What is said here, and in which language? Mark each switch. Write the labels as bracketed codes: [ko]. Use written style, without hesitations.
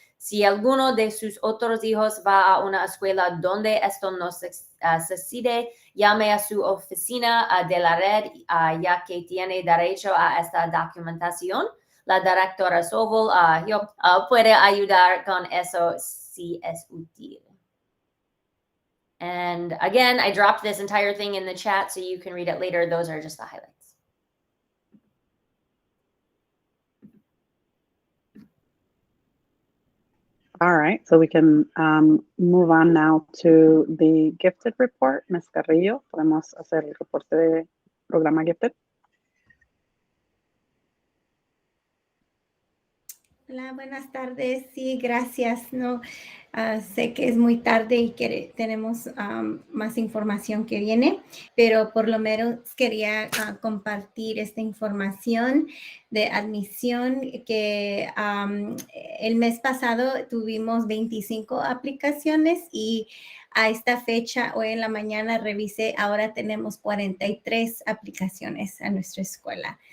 [es] Si alguno de sus otros hijos va a una escuela donde esto no sucede, llame a su oficina de la red, ya que tiene derecho a esta documentación. La directora Sobel puede ayudar con eso si es útil. [en] And again, I dropped this entire thing in the chat so you can read it later. Those are just the highlights. All right, so we can move on now to the Gifted report. Ms. [es] Carrillo, podemos hacer el reporte de programa Gifted. Hola, buenas tardes. Sí, gracias. No, sé que es muy tarde y que tenemos más información que viene, pero por lo menos quería compartir esta información de admisión que el mes pasado tuvimos 25 aplicaciones y a esta fecha, hoy en la mañana revisé, ahora tenemos 43 aplicaciones a nuestra escuela.